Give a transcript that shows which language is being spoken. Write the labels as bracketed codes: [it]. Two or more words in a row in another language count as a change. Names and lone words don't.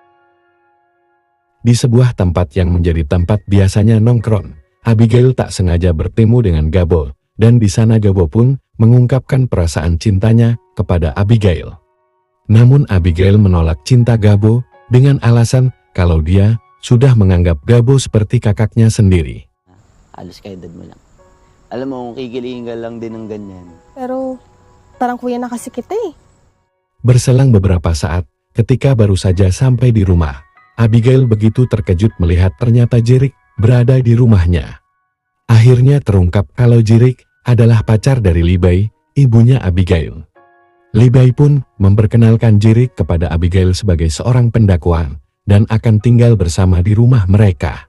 [id] Di sebuah tempat yang menjadi tempat biasanya nongkrong, Abigail tak sengaja bertemu dengan Gabo, dan di sana Gabo pun mengungkapkan perasaan cintanya kepada Abigail. Namun Abigail menolak cinta Gabo dengan alasan kalau dia sudah menganggap Gabo seperti kakaknya sendiri. [tl] Halos kaedad mo lang. Alam mo, kung kikilihin ka lang din ng ganyan. Pero parang kuya na kasi kita eh. [id] Berselang beberapa saat, ketika baru saja sampai di rumah, Abigail begitu terkejut melihat ternyata Jerick berada di rumahnya. Akhirnya terungkap kalau Jerick adalah pacar dari Libay, ibunya Abigail. Libay pun memperkenalkan Jerick kepada Abigail sebagai seorang pendakwa dan akan tinggal bersama di rumah mereka.